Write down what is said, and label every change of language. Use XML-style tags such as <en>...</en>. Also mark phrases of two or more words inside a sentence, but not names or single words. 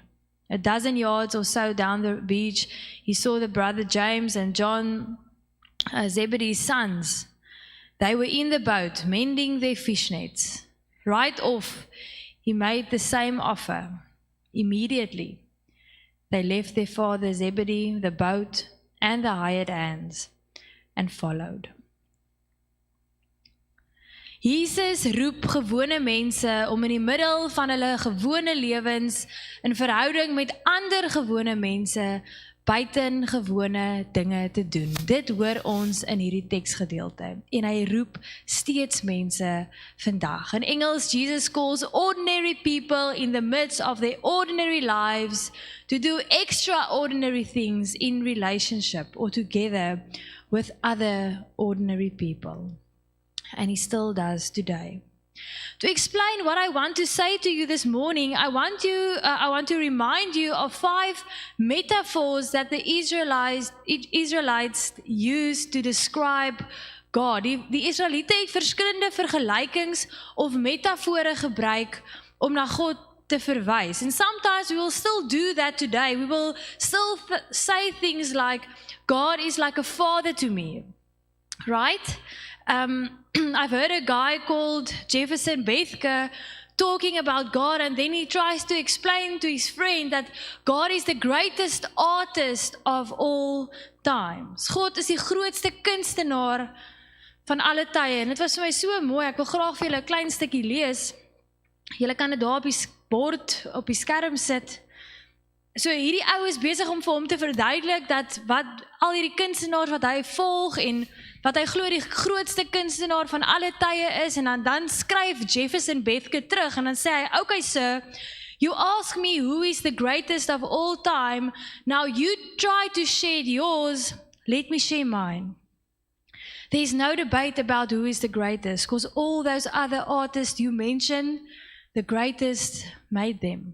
<en>A dozen yards or so down the beach, he saw the brother James and John, Zebedee's sons. They were in the boat, mending their fish nets. Right off, he made the same offer. Immediately, they left their father Zebedee, the boat, and the hired hands, and followed.</en> <af>Jesus roep gewone mense om in die middel van hulle gewone lewens in verhouding met ander gewone mense buitengewone dinge te doen. Dit hoor ons in hierdie teksgedeelte en hy roep steeds mense vandag. In Engels,</af> <en>Jesus calls ordinary people in the midst of their ordinary lives to do extraordinary things in relationship or together with other ordinary people. And he still does today. To explain what I want to say to you this morning, I want to remind you of 5 metaphors that the Israelites used to describe God.</en> <af>Die Israeliete het verskillende vergelykings of metafore gebruik om na God te verwys.</af> <en>And sometimes we will still do that today. We will still say things like, God is like a father to me. Right? I've heard a guy called Jefferson Bethke talking about God, and then he tries to explain to his friend that God is the greatest artist of all times.</en> <af>God is die grootste kunstenaar van alle tye. En dit was vir my so mooi. Ek wil graag vir julle 'n klein stukkie lees. Julle kan dit daar op die bord op die skerm sit. So hierdie ou is besig om vir hom te verduidelik dat wat al hierdie kunstenaars wat hy volg en wat hy glo die grootste kunstenaar van alle tye is, en dan skryf Jefferson Bethke terug en dan sê hy,</af> <en>okay sir, you ask me who is the greatest of all time, now you try to share yours, let me share mine. There's no debate about who is the greatest, because all those other artists you mentioned, the greatest made them.</en>